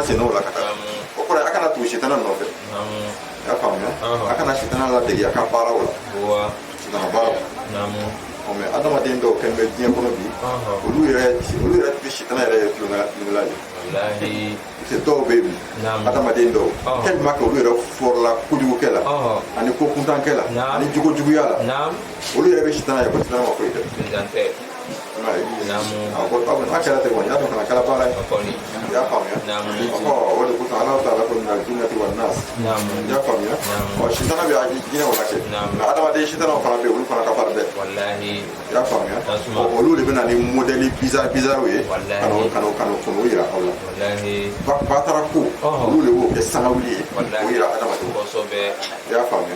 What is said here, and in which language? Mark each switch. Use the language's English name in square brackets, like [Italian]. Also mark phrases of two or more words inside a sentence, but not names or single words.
[Bambara] sen n'o la ka taa o kɔrɔ a kana tugu sitana nɔfɛ y'a faamuya a kana sitana ladege a ka baaraw la sitana baaraw mɛ adamaden dɔw kɛlen bɛ diɲɛ kɔnɔ bi olu yɛrɛ tɛ sitana yɛrɛ ye tulonkɛla ye dɔw bɛ yen adamaden dɔw [French] tellement que [Bambara] olu yɛrɛ fɔrɔla kojugukɛ la ani ko kuntankɛ la ani jogojuguya la olu yɛrɛ bɛ sitana ye ko sitana ma foyi tɛ a kɛra ten kɔni i y'a dɔn kana kɛra baara ye i y'a faamuya o de kosɔn Ala taala ko [Arabic] من الجنة والناس [Bambara] i y'a faamuya sitana bɛ jinɛw la kɛ nka adamaden sitanaw fana bɛ yen olu fana ka farin dɛ i y'a faamuya olu de bɛ na ni [French] modèle bizarre [Bambara] ye ka n'o kɔnɔ yira aw la batara ko olu de b'o kɛ sangawuli ye k'o yira adamadenw i y'a faamuya